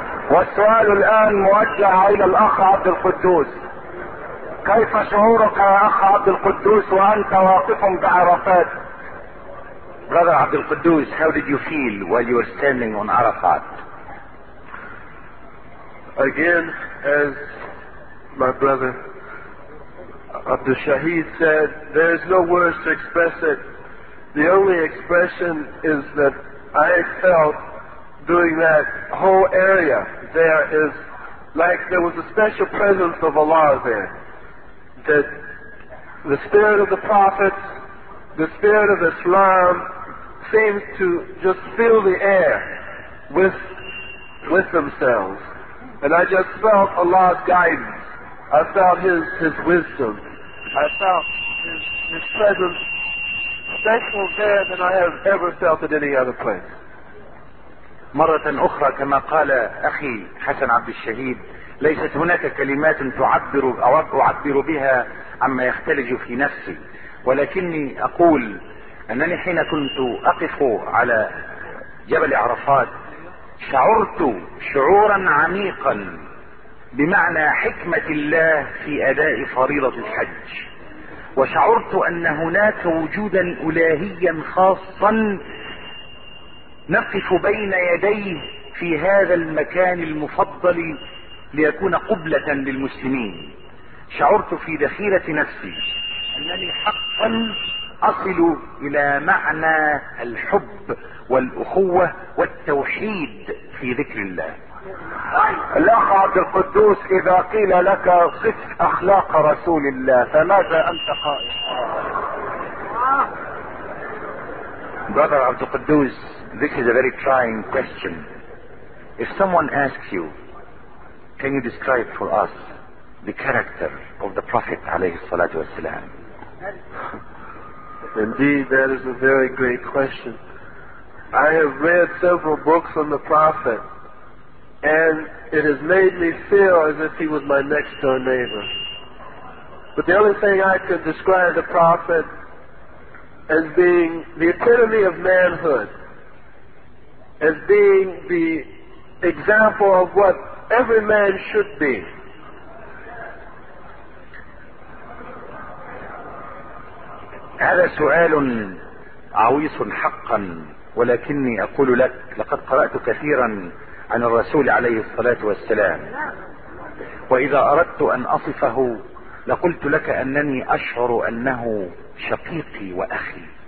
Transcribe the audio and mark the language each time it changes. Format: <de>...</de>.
<ar>والسؤال الان موجه الى الاخ عبد القدوس. كيف شعورك يا اخ عبد القدوس وانت واقف بعرفات؟</ar> <en>Brother عبد القدوس, how did you feel while you were standing on Arafat? Again, as my brother Abdul Shaheed said, there is no words to express it. The only expression is that I felt doing that whole area there is like there was a special presence of Allah there. That the spirit of the prophets, the spirit of Islam, seems to just fill the air with themselves. And I just felt Allah's guidance. I felt his wisdom. I felt his presence special there than I have ever felt at any other place.</en> <ar>مرة أخرى كما قال أخي حسن عبد الشهيد, ليست هناك كلمات تعبر أو أعبر بها عما يختلج في نفسي, ولكني أقول أنني حين كنت أقف على جبل عرفات شعرت شعورا عميقا بمعنى حكمة الله في أداء فريضة الحج, وشعرت أن هناك وجودا إلهيا خاصا نقف بين يديه في هذا المكان المفضل ليكون قبلة للمسلمين. شعرت في ذخيرة نفسي أنني حقا أصل إلى معنى الحب والأخوة والتوحيد في ذكر الله. الأخ عبد القدوس, إذا قيل لك صف أخلاق رسول الله فماذا أنت قائل؟</ar> <en>Brother عبد القدوس, this is a very trying question. If someone asks you, can you describe for us the character of the Prophet</en> <ar>عليه الصلاة والسلام؟</ar> <en>Indeed, that is a very great question. I have read several books on the Prophet, and it has made me feel as if he was my next door neighbor. But the only thing I could describe the Prophet as being the epitome of manhood, as being the example of what every man should be.</en> <ar>هذا سؤال عويص حقا, ولكني اقول لك لقد قرأت كثيرا عن الرسول عليه الصلاة والسلام, واذا اردت ان اصفه لقلت لك انني اشعر انه شقيقي واخي.</ar>